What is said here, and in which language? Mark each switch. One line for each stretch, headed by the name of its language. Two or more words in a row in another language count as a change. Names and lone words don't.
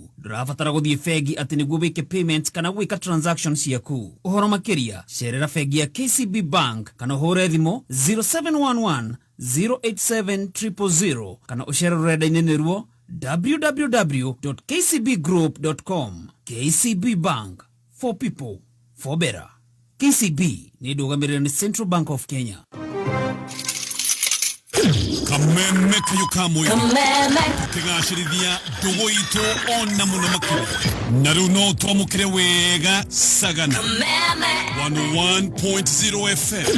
Kikuyu: Ndũrabatara gũthiĩ bengi atĩ nĩguo wĩke payment kana gwĩka transactions ciaku. Ũhoro makĩria, cerera bengi ya KCB Bank kana ũhũre thimũ 0711 087 000 kana ũcere rũrenda-inĩ nĩruo www.kcbgroup.com.
English: KCB Bank, for people, for better.
Kikuyu: KCB ni ndũgamĩrĩre nĩ Central Bank of Kenya. Kameme kayo kamwe kĩgacĩrithia ndũgũ itũ ona mũno makĩria, na rĩu no twamũkĩre wega Sagana 101.0 FM.